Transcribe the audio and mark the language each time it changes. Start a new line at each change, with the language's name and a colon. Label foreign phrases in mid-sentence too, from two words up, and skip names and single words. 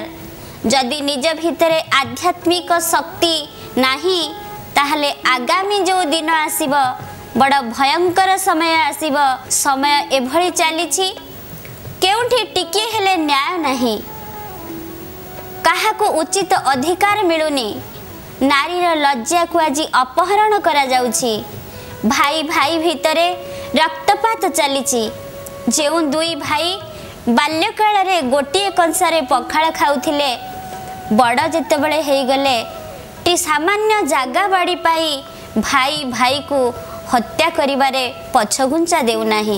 Odia: ଯଦି ନିଜ ଭିତରେ ଆଧ୍ୟାତ୍ମିକ ଶକ୍ତି ନାହିଁ ତାହାହେଲେ ଆଗାମୀ ଯୋ ଦିନ ଆସିବ ବଡ଼ ଭୟଙ୍କର ସମୟ ଆସିବ। ସମୟ ଏଭଳି ଚାଲିଛି କେଉଁଠି ଟିକେ ହେଲେ ନ୍ୟାୟ ନାହିଁ। କାହାକୁ ଉଚିତ ଅଧିକାର ମିଳୁନି। ନାରୀର ଲଜ୍ଜା କୁ ଆଜି ଅପହରଣ କରା ଯାଉଛି। ଭାଇ ଭାଇ ଭିତରେ ରକ୍ତପାତ ଚାଲିଛି। ଯେଉଁ ଦୁଇ ଭାଇ ବାଲ୍ୟକାଳ ରେ ଗୋଟିଏ କଂସାରେ ପଖାଳ ଖାଉଥିଲେ ବଡ଼ ଯେତେବେଳେ ହେଇ ଗଲେ ଟି ସାମାନ୍ୟ ଜାଗା ବାଡ଼ି ପାଇଁ ଭାଇ ଭାଇ କୁ ହତ୍ୟା କରିବାରେ ପଛଘୁଞ୍ଚା ଦେଉ ନାହିଁ।